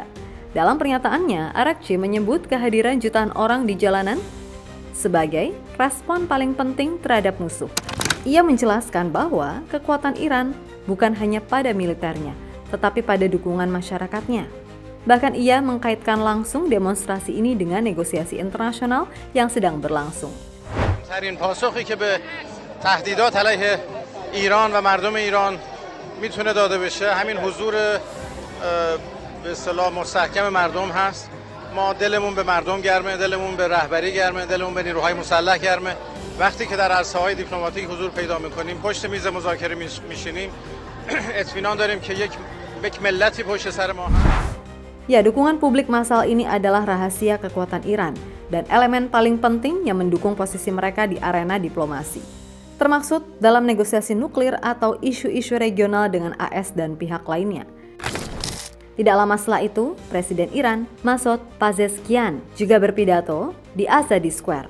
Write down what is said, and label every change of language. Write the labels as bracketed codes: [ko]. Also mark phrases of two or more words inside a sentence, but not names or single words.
[id] Dalam pernyataannya, Arakci menyebut kehadiran jutaan orang di jalanan sebagai respon paling penting terhadap musuh. Ia menjelaskan bahwa kekuatan Iran bukan hanya pada militernya, tetapi pada dukungan masyarakatnya. Bahkan ia mengkaitkan langsung demonstrasi ini dengan negosiasi internasional yang sedang berlangsung. [fa] ترین پاسخی که به تهدیدات علیه ایران و مردم ایران میتونه داده بشه همین حضور به اصطلاح مستحکم مردم هست. ما دلمون به مردم گرمه، دلمون به رهبری گرمه، دلمون به نیروهای مسلح گرمه. وقتی که در عرصه‌های دیپلماتیک حضور پیدا می‌کنیم، پشت میز مذاکره میشینیم، اطمینان داریم که یک ملتی پشت سر ما هست. [id] Ya, dukungan publik massal ini adalah rahasia kekuatan Iran dan elemen paling penting yang mendukung posisi mereka di arena diplomasi, termaksud dalam negosiasi nuklir atau isu-isu regional dengan AS dan pihak lainnya. Tidak lama setelah itu, Presiden Iran, Masoud Pezeshkian, juga berpidato di Azadi Square.